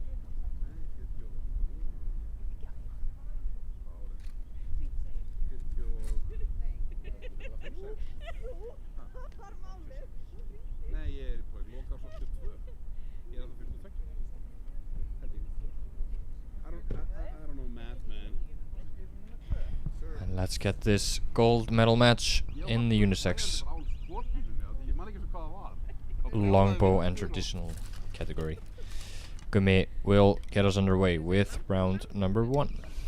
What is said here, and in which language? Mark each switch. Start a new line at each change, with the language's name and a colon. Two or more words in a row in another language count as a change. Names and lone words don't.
Icelandic: Nei, 40. Hvað árið? 40 Nei, ég er bara loka á 42. Ég er að það 42. Held ég.
English: I don't know math, man. And let's get this gold medal match in the unisex longbow and traditional category. Gummi will get us underway with round number 1.